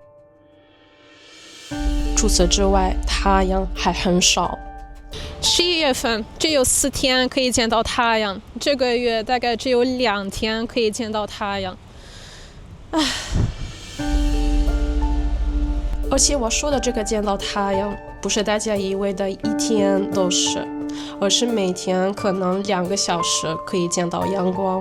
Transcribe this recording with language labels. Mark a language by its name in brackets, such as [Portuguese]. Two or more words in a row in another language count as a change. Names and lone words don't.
[Chinese] 除此之外，太陽還很少。11月份只有4天可以見到太陽，這個月大概只有2天可以見到太陽。而且我說的這個見到太陽，不是大家以為的一天都是，而是每天可能2個小時可以見到陽光。